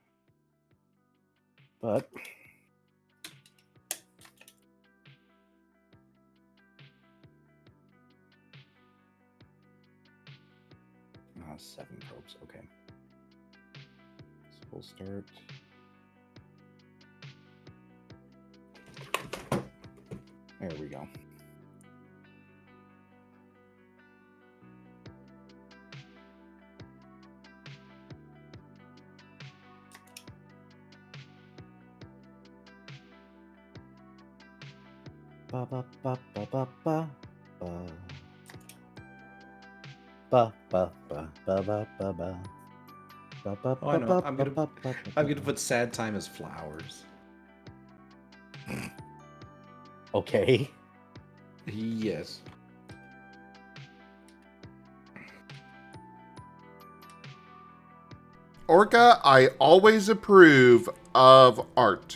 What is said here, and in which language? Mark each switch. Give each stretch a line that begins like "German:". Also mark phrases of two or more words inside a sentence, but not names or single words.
English: But oh, 7 probes, okay. So we'll start. There we go. Ba ba ba ba ba ba ba. Ba ba ba ba ba ba ba. Ba ba Oh, I ba know. ba I'm ba gonna ba ba I'm ba. gonna put sad time as flowers. Okay. Yes. Orca, I always approve of art.